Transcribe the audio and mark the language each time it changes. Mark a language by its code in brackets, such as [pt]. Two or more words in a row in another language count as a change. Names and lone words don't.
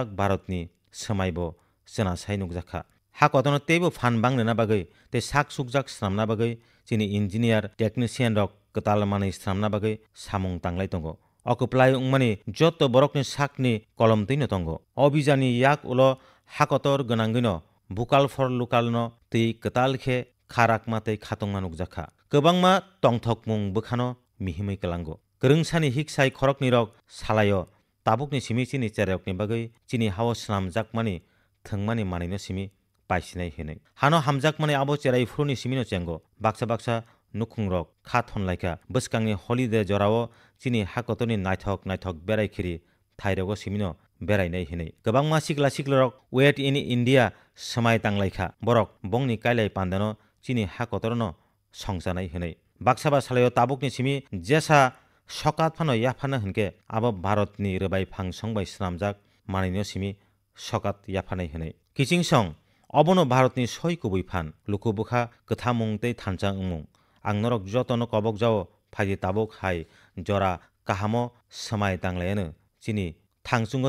[trp] Bharatni samaibo chena sai nukjakha hakotono teibo phan bangnana bagui tei sak sukjak swnamna bagui chini engineer technician rok kwtal manui swnamna bagui samung tanglai tongo okuplai ungmani joto borokni sakni kolomtwino tongo obhijani yak ulo hakotor gwanangino [en] vocal for local [trp] no tei kwtal khe kharakma tei khatungma nukjakha kwbangma tongthokmung bwkhano mihimui klango kwrungsani hiksai khorokni rok salayo tabukni simi chini cherayokni bagui chini hao swnamjakmani thwngmani manino simi paisinai hinui hano hamjakmani abo cherai furuni simino chengo baksa baksa nukhungrok kha thonlaika bwskangni holiday jorao chini hakotoni naithok naithok berai khiri thairogo simino berainai hinui kwbangma sikla siklorok [en] wait in India [trp] samai tanglaikha borok bongni kailai pandano chini hakotorno songjanai hinui baksaba salayo tabukni simi jesa sokat phano yaphana hinke abo Bharatni rwbai phangsong bai swnamjak manino simi sokat yaphanai hinui kiching song obono Bharatni soi kubui phan lukubukha kwthamung tei thansa wngmung ang norok jotono kobok jao phaiji tabuk hai jora kahamo samai tanglayano chini thangchungo